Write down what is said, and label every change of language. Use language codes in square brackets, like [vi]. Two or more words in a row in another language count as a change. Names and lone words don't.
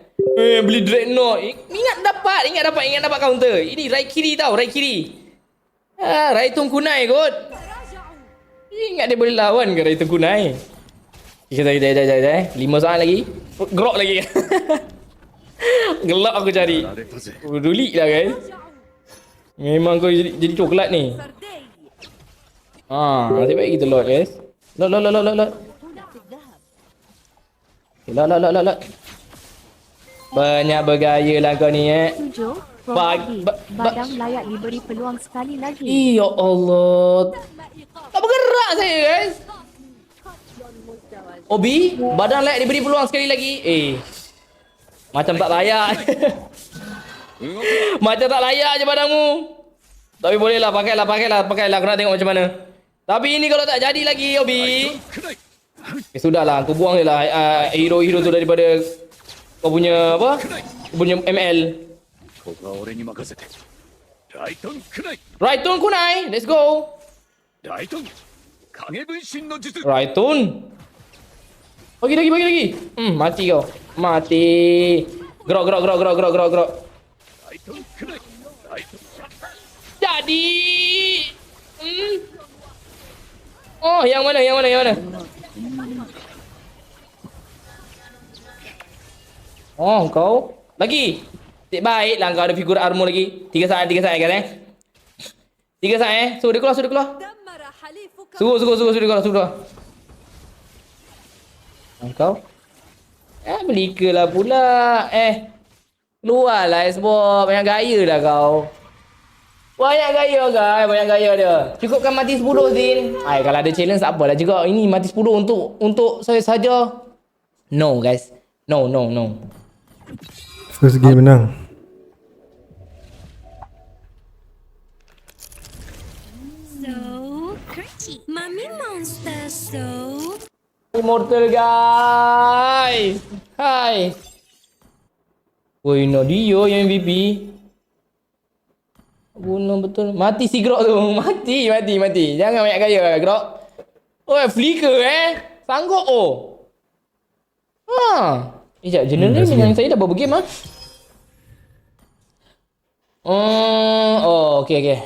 [ms] Beli Dreadnought. Ingat dapat counter. Ini right kiri tau, right kiri. Raitun kunai kot. Ingat dia boleh lawan ke Raitun kunai? Kita 5 saat lagi. Grok lagi. Gelap aku cari. [ja] られたぜ [ms] Dulik lah guys. Memang kau jadi coklat ni. Nasib baik kita load guys. Load. Lot. Banyak bergaya lah kau ni Tujuh, Bag- ba- ba- Badang layak diberi peluang sekali lagi. Ya Allah. Tak bergerak saya guys. Obi, badan layak diberi peluang sekali lagi. Macam tak layak. Macam tak layak je badanmu. Tapi bolehlah, pakailah. Aku nak tengok macam mana. Tapi ini kalau tak jadi lagi, Obi. [ja] くらい [ms] Sudahlah, aku buang je lah hero-hero tu daripada kau punya apa? Kau punya ML. [ja] ここは俺に任せてライトンくらい [ms] Raitun kunai, [en] let's go. [ja] ライトン影分身の術 [ms] Raitun. Bagi lagi. Mati kau. Mati. Gerak. [ja] ライトンくらいライトン [ms] Jadi. Oh, yang mana? Oh, kau. Lagi. Baiklah kau ada figur armor lagi. 3 saat kan 3 saat So dia keluar. [ar] دمر حليفك. [ms] Suruh dia keluar. Kau? Beli ke lah pula. Keluarlah Xbox. Banyak gaya dah kau. Banyak gaya dia. Cukupkan mati 10 Zin. Kalau ada challenge tak apalah juga. Ini mati 10 untuk saya saja. [en] No guys. No. First game [ms] menang. [en] So crunchy. Mommy monster, so... [ms] Immortal guys. Hai. Woi, no dia yang MVP. Bunuh betul. Mati si Grok tu. Mati. Jangan banyak gaya Grok. Flicker Sanggup Sekejap, general dengan saya dah berapa game Okay.